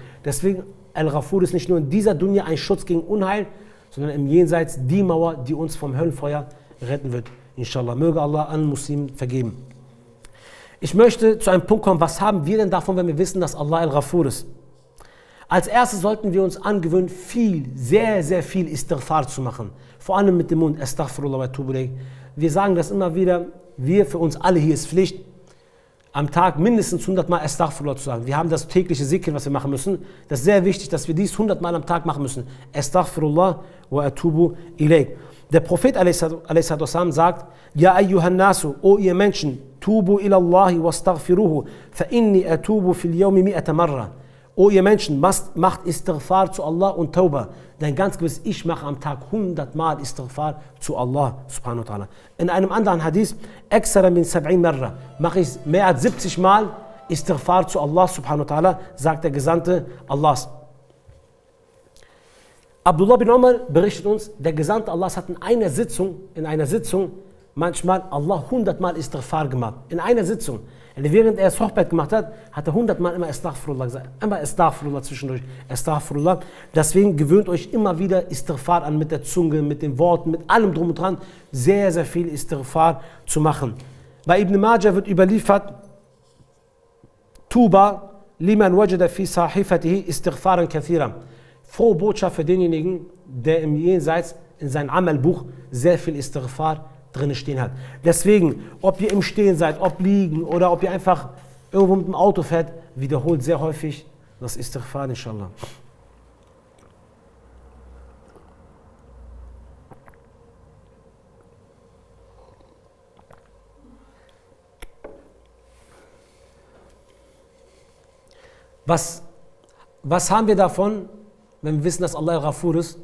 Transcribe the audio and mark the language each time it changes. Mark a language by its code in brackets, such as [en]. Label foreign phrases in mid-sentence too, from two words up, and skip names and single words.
[de] Deswegen, Al-Ghafur ist nicht nur in dieser Dunya ein Schutz gegen Unheil, sondern im Jenseits die Mauer, die uns vom Höllenfeuer retten wird. Inshallah, möge Allah allen Muslimen vergeben. Ich möchte zu einem Punkt kommen, was haben wir denn davon, wenn wir wissen, dass Allah Al-Ghafur ist? Als erstes sollten wir uns angewöhnen, sehr, sehr viel Istighfar zu machen. Vor allem mit dem Mund, [ar] أستغفر الله وأتوب إليه. [de] Wir sagen das immer wieder, für uns alle hier ist Pflicht, am Tag mindestens 100 Mal Astaghfirullah zu sagen. Wir haben das tägliche Zikr, was wir machen müssen. Das ist sehr wichtig, dass wir dies 100 Mal am Tag machen müssen. [ar] أستغفر الله وأتوب إليه. [de] Der Prophet a.s. sagt, [ar] يا أيها الناس, [de] o ihr Menschen, [ar] توبوا إلى الله واستغفروه فإني أتوب في اليوم مائة مرة. [de] O ihr Menschen, macht Istighfar zu Allah und Tauba. Denn ganz gewiss, ich mache am Tag 100 Mal Istighfar zu [ar] الله سبحانه وتعالى. [de] In einem anderen Hadith, [ar] أكثر من سبعين مرة, [de] mache ich mehr als 70 Mal Istighfar zu [ar] الله سبحانه وتعالى, [de] sagt der Gesandte Allahs. Abdullah bin Umar berichtet uns, der Gesandte Allahs hat in einer Sitzung manchmal Allah 100 Mal Istighfar gemacht. In einer Sitzung. Während er das Hochbett gemacht hat, hat er 100 Mal immer Astaghfirullah gesagt. Immer Astaghfirullah zwischendurch. Astaghfirullah. Deswegen gewöhnt euch immer wieder Istighfar an mit der Zunge, mit den Worten, mit allem drum und dran. Sehr, sehr viel Istighfar zu machen. Bei Ibn Majah wird überliefert, [ar] طوبى لمن وجد في صحيفته استغفارا كثيرا. [de] Frohe Botschaft für denjenigen, der im Jenseits in seinem Amalbuch sehr viel Istighfar drin stehen hat. Deswegen, ob ihr im Stehen seid, ob liegen oder ob ihr einfach irgendwo mit dem Auto fährt, wiederholt sehr häufig das Istighfar, inshallah. Was haben wir davon, wenn wir wissen, dass Allah Ghafur ist?